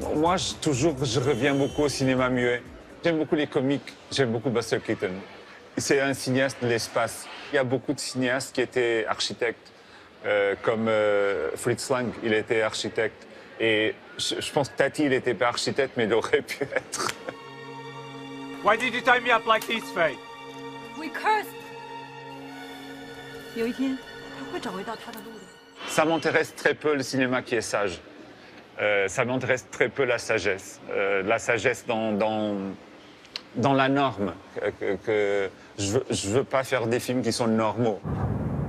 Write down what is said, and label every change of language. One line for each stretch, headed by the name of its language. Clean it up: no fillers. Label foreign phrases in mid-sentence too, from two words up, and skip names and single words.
French: Moi, je reviens beaucoup au cinéma muet. J'aime beaucoup les comiques, j'aime beaucoup Buster Keaton. C'est un cinéaste de l'espace. Il y a beaucoup de cinéastes qui étaient architectes, comme Fritz Lang, il était architecte. Et je pense que Tati, il n'était pas architecte, mais il aurait pu être.
English: Why did you tie me up like this, Faye? We cursed.
Chinese: 有一天，他会找回到他的路的。
French: Ça m'intéresse très peu le cinéma qui est sage. Ça m'intéresse très peu la sagesse. La sagesse dans la norme. Je veux pas faire des films qui sont normaux.